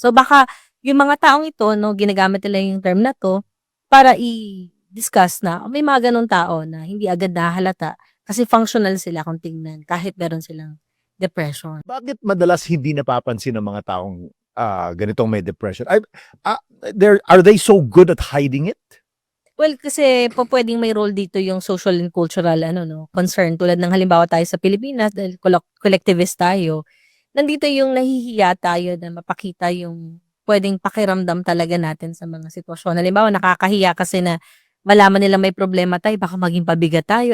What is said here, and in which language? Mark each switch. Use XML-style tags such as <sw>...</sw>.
<tl>So, baka yung mga taong ito, no, ginagamit nila yung term na to para i-discuss na may mga ganun tao na hindi agad nahalata kasi functional sila kung tingnan kahit meron silang depression. Bakit madalas hindi napapansin ng mga taong ganitong may depression?</tl> <en>Are they so good at hiding it?</en> <tl>Well, kasi pwedeng may role dito yung social and cultural concern. Tulad ng halimbawa tayo sa Pilipinas, dahil collectivist tayo, nandito yung nahihiya tayo na mapakita yung pwedeng pakiramdam talaga natin sa mga sitwasyon. Halimbawa, nakakahiya kasi na malaman nila may problema tayo, baka maging pabigat tayo.</tl>